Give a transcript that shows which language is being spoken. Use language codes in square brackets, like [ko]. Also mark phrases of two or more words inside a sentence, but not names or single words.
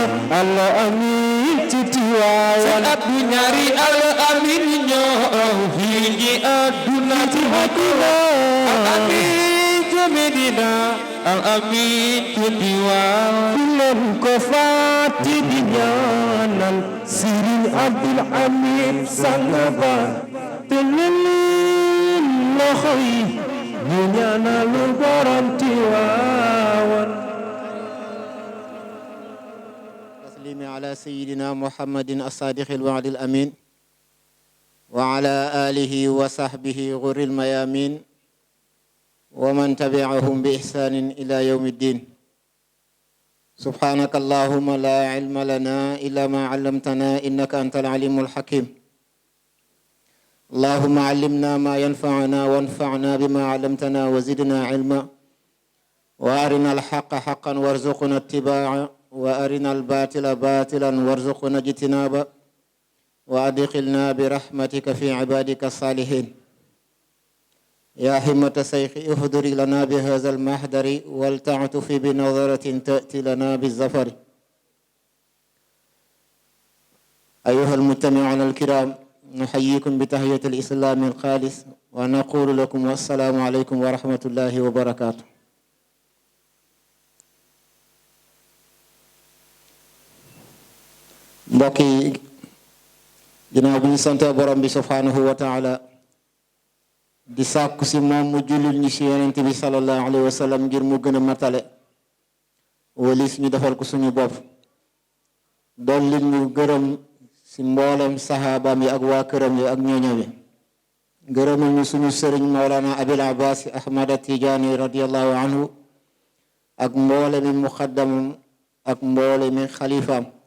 [wo] al Amin ci Tiwaawan ñaari al Amin ñoo am fii ci àdduna al Amin ci Medina al amin ci diwaan fi leen ko faati di ñaanal Serigne Abdoul Hamid sang ba te leen loxo yi ñu ñaanalu borom Tiwaawan [ar] تسليم على سيدنا محمد الصادق الوعد الأمين وعلى آله وصحبه غر الميامين ومن تبعهم بإحسان إلى يوم الدين سبحانك اللهم لا علم لنا إلا ما علمتنا إنك أنت العليم الحكيم اللهم علمنا ما ينفعنا وانفعنا بما علمتنا وزدنا علما وأرنا الحق حقا وارزقنا اتباعه وأرنا الباطل باطلا وارزقنا اجتنابه وأدخلنا برحمتك في عبادك الصالحين يا همة الشيخ اهدري لنا بهذا المحضر ولتعطف بنظرة تأتي لنا بالظفر أيها المستمعون الكرام نحييكم بتحية الإسلام الخالص ونقول لكم والسلام عليكم ورحمة الله وبركاته [wo] mbokk yi ginnaaw bi ñu sant borom bi [ar] سبحانه وتعالى [wo] di sàkku si moom mu jullil ñu si yonent bi [ar] صلى الله عليه وسلم [wo] ngir mu gën a matale walis ñu defal ko suñu bopp dolli ñu gërëm si mboolem saxaabaam yi ak waa këram yi ak ñooñam yi gërëmal ñu suñu sëriñ Mawlana Abil Abbas Ahmad Tijaani [ar] رضي الله عنه [wo] ak mboole mi muqaddamam ak mboole mi xalifaam